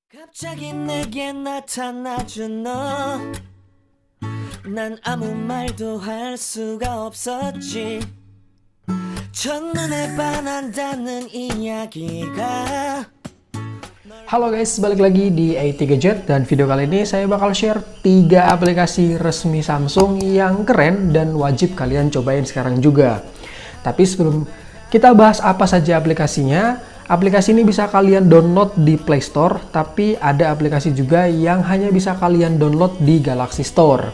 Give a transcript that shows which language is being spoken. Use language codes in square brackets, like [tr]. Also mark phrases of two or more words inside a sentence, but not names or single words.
[ko] 갑자기 내게 나타나준 너, 난 아무 말도 할 수가 없었지. 첫눈에 반한다는 이야기가. [id] Halo guys, balik lagi di A3 Gadget dan video kali ini saya bakal share 3 aplikasi resmi Samsung yang keren dan wajib kalian cobain sekarang juga. Tapi sebelum kita bahas apa saja aplikasinya, aplikasi ini bisa kalian download di Play Store, tapi ada aplikasi juga yang hanya bisa kalian download di Galaxy Store.